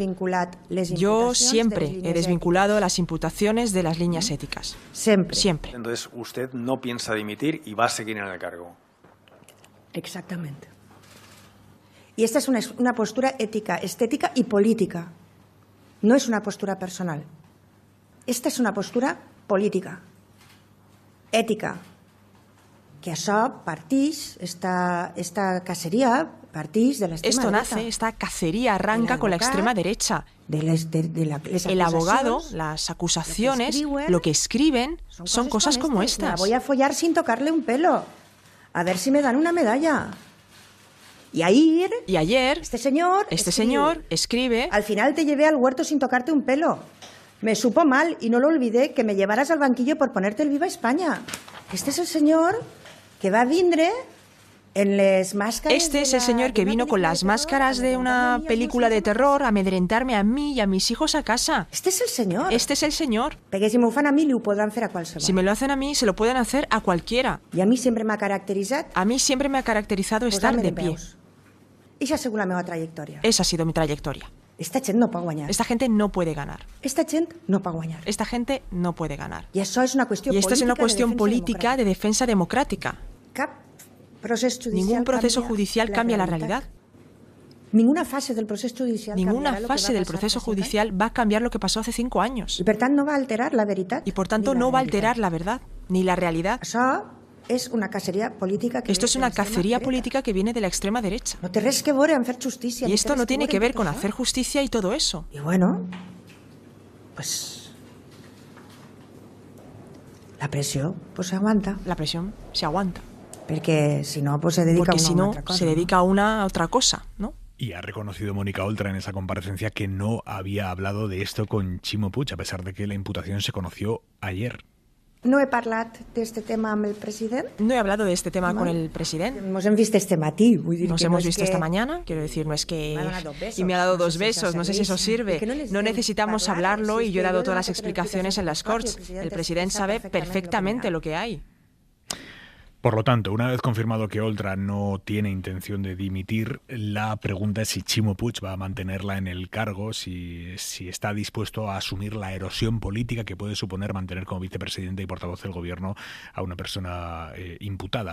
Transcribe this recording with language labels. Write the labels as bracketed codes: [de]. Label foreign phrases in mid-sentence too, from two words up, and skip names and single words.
[es] desvinculado las imputaciones de las líneas éticas. Siempre. Entonces, usted no piensa dimitir y va a seguir en el cargo. Exactamente. Y esta es una postura ética, estética y política. No es una postura personal. Esta es una postura política, ètica, [ca] que això partix, [es] esta cacería partix de la extrema derecha. Esta cacería arranca con la extrema derecha. El abogado, las acusaciones, lo que escriben son cosas como estas. La voy a follar sin tocarle un pelo. A ver si me dan una medalla. Y ayer este señor escribe: al final te llevé al huerto sin tocarte un pelo. Me supo mal y no lo olvidé que me llevaras al banquillo por ponerte el Viva España. Este es el señor que va a [ca] vindre en les [es] máscaras. Este es el señor que vino con las máscaras de una película de terror a amedrentarme a mí y a mis hijos a casa. Este es el señor. Este es el señor. [ca] Perquè si m'ho fan a mi, li ho podran fer a qualsevol. [es] Si me lo hacen a mí, se lo pueden hacer a cualquiera. Y a mí siempre me ha caracterizado estar de pie. [ca] Esa ha sigut la meva trajectòria. [es] Esa ha sido mi trayectoria. [ca] Esta gent no pot guanyar. [es] Esta gente no puede ganar. [ca] Esta gent no pot guanyar. [es] Esta gente no puede ganar. Y esto es una cuestión política de defensa democrática. Ningún proceso judicial cambia la realidad. Ninguna fase del proceso judicial va a cambiar lo que pasó hace 5 años. Y por tanto no va a alterar [ca] la veritat. [es] Y por tanto no va a alterar la verdad ni la realidad. Es una cacería política Esto es una cacería política que viene de la extrema derecha. [ca] No té res que veure amb fer justícia. [es] Y esto no tiene que ver con hacer justicia y todo eso. Y bueno, pues la presión se aguanta. La presión se aguanta. Porque si no, pues se dedica se dedica a una otra cosa, ¿no? Y ha reconocido Mónica Oltra en esa comparecencia que no había hablado de esto con Ximo Puig, a pesar de que la imputación se conoció ayer. [ca] No he parlat d'este tema amb el president. [es] No he hablado de este tema con el presidente. Nos hemos visto [ca] este matí. [es] Nos hemos visto esta mañana. Quiero decir, no es que... Y me ha dado 2 besos. No sé si eso sirve. No necesitamos hablarlo y yo he dado todas las explicaciones en las Corts. El presidente sabe perfectamente lo que hay. Por lo tanto, una vez confirmado que Oltra no tiene intención de dimitir, la pregunta es si Ximo Puig va a mantenerla en el cargo, si está dispuesto a asumir la erosión política que puede suponer mantener como vicepresidente y portavoz del gobierno a una persona imputada.